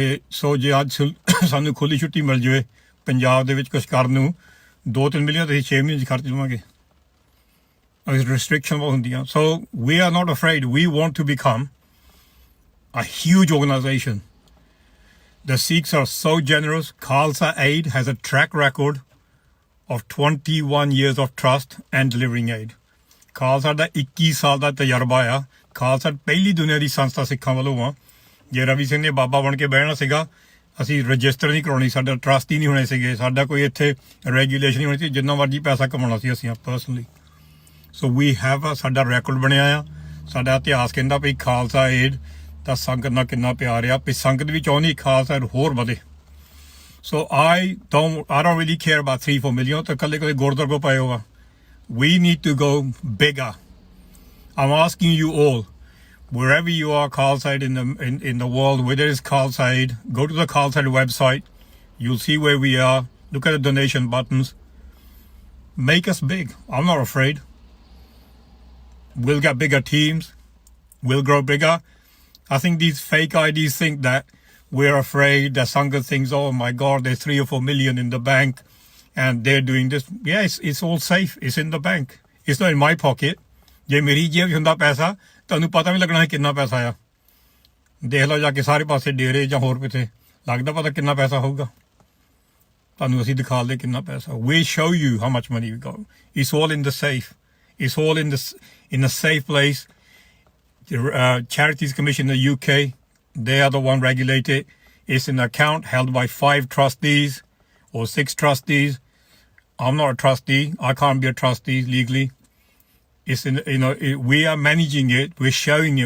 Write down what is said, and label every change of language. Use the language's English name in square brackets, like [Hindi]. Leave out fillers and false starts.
[Punjabi] ਸੋ ਜੇ ਅੱਜ ਸਾਨੂੰ ਖੁੱਲ੍ਹੀ ਛੁੱਟੀ ਮਿਲ ਜਾਵੇ ਪੰਜਾਬ ਦੇ ਵਿੱਚ ਕੁਛ ਕਰਨ ਨੂੰ, 2-3 ਮਿਲੀਅਨ ਅਸੀਂ 6 ਮਹੀਨੇ 'ਚ ਖਰਚ ਲਵਾਂਗੇ। ਰਿਸਟ੍ਰਿਕਸ਼ਨ ਬਹੁਤ ਹੁੰਦੀਆਂ। [English] So we are not afraid. We want to become a huge organization. The Sikhs are so generous. Khalsa Aid has a track record of 21 years of trust and delivering aid. [Punjabi] Khalsa ਦਾ 21 ਸਾਲ ਦਾ ਤਜਰਬਾ ਆ। ਖਾਲਸਾ ਪਹਿਲੀ ਦੁਨੀਆ ਦੀ ਸੰਸਥਾ ਸਿੱਖਾਂ ਵੱਲੋਂ ਆ। ਜੇ ਰਵੀ ਸਿੰਘ ਨੇ ਬਾਬਾ ਬਣ ਕੇ ਬਹਿਣਾ ਸੀਗਾ, ਅਸੀਂ ਰਜਿਸਟਰ ਨਹੀਂ ਕਰਾਉਣੀ, ਸਾਡਾ ਟਰਸਟ ਹੀ ਨਹੀਂ ਹੋਣੇ ਸੀਗੇ, ਸਾਡਾ ਕੋਈ ਇੱਥੇ ਰੈਗੂਲੇਸ਼ਨ ਨਹੀਂ ਹੋਣੀ ਸੀ, ਜਿੰਨਾ ਮਰਜ਼ੀ ਪੈਸਾ ਕਮਾਉਣਾ ਸੀ ਅਸੀਂ ਪਰਸਨਲੀ। [English] so we have, [Punjabi] ਸਾਡਾ ਰੈਕੋਰਡ ਬਣਿਆ ਆ। ਸਾਡਾ ਇਤਿਹਾਸ ਕਹਿੰਦਾ ਵੀ ਖਾਲਸਾ ਏਡ ਦਾ ਸੰਗਤ ਨਾਲ ਕਿੰਨਾ ਪਿਆਰ ਆ, ਵੀ ਸੰਗਤ ਵੀ ਚਾਹੁੰਦੀ ਖਾਲਸਾ ਏਡ ਹੋਰ ਵਧੇ। [English] So I don't really care about 3-4 million. [Punjabi] ਤਾਂ ਕੱਲੇ ਗੁਰਦੁਆਰੇ ਕੋ ਪਏ ਹੋਗਾ। [English] We need to go bigger. I'm asking you all, wherever you are Khalsa Aid in the world, whether it's Khalsa Aid, go to the Khalsa Aid website. You'll see where we are. Look at the donation buttons. Make us big. I'm not afraid. We'll get bigger teams. We'll grow bigger. I think these fake IDs think that we're afraid, that Sangat thinks, oh my God, there's 3 or 4 million in the bank and they're doing this. Yeah, it's all safe. It's in the bank. It's not in my pocket. [Punjabi] ਜੇ ਮੇਰੀ ਜੇਬ 'ਚ ਹੁੰਦਾ ਪੈਸਾ ਤੁਹਾਨੂੰ ਪਤਾ ਵੀ ਲੱਗਣਾ ਹੈ ਕਿੰਨਾ ਪੈਸਾ ਆ ਦੇਖ ਲਓ ਜਾ ਕੇ ਸਾਰੇ ਪਾਸੇ ਡੇਰੇ ਜਾਂ ਹੋਰ ਕਿਤੇ ਲੱਗਦਾ ਪਤਾ ਕਿੰਨਾ ਪੈਸਾ ਹੋਊਗਾ ਤੁਹਾਨੂੰ ਅਸੀਂ ਦਿਖਾ ਦੇ ਕਿੰਨਾ ਪੈਸਾ [English] we show you how much money we got. It's all in the safe. It's all in a safe place. The Charities Commission in the UK, they are the one regulated. It's an account held by 5 trustees or 6 trustees. I'm not a trustee. I can't be a trustee legally. It's we are managing it. We're showing it.